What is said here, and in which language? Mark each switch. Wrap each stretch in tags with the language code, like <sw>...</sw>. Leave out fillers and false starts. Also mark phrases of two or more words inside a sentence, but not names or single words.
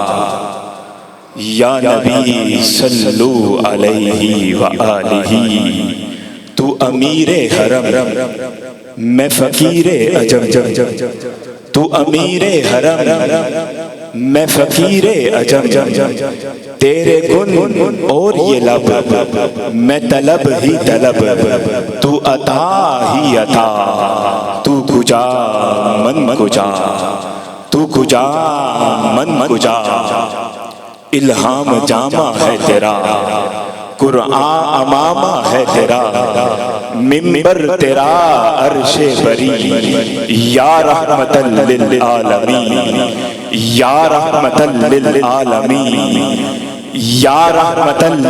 <ur>یا نبی</ur> <ar>صلو علیہ وآلہ،</ar> <ur>تو امیر حرم میں فقیر عجم، تو امیر حرم میں فقیر عجم، تیرے گن اور یہ لب میں طلب ہی طلب، تو عطا ہی عطا،</ur> <fa>تو کجا من کجا، تو کجا من کجا،</fa> <ur>الہام جامع ہے تیرا، قرآن امامہ ہے تیرا، ممبر تیرا عرش بری،</ur> <ar>یا رحمت للعالمین، یا رحمت للعالمین، یا رحمت</ar>